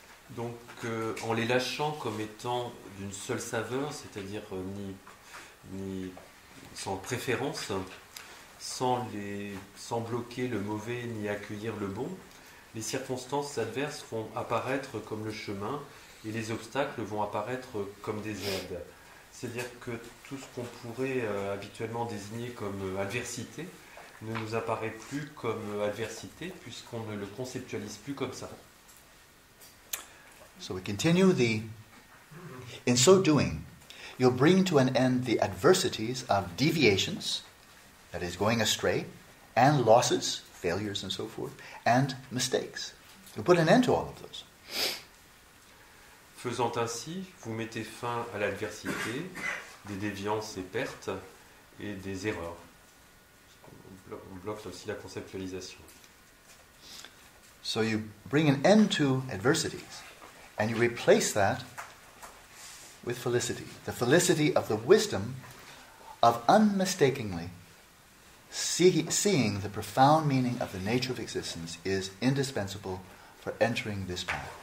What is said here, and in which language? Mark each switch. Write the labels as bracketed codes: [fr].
[fr] Donc, en les lâchant comme étant d'une seule saveur, c'est-à-dire ni sans préférence, sans bloquer le mauvais ni accueillir le bon, les circonstances adverses vont apparaître comme le chemin et les obstacles vont apparaître comme des aides. C'est-à-dire que tout ce qu'on pourrait habituellement désigner comme adversité ne nous apparaît plus comme adversité puisqu'on ne le conceptualise plus comme ça. [en] So we continue in so doing, you'll bring to an end the adversities of deviations, that is going astray, and losses, failures and so forth, and mistakes. You'll put an end to all of those. [fr] Faisant ainsi, vous mettez fin à l'adversité, des déviances et pertes, et des erreurs. On bloque aussi la conceptualisation. [en] So you bring an end to adversities, and you replace that with felicity. The felicity of the wisdom of unmistakingly seeing the profound meaning of the nature of existence is indispensable for entering this path.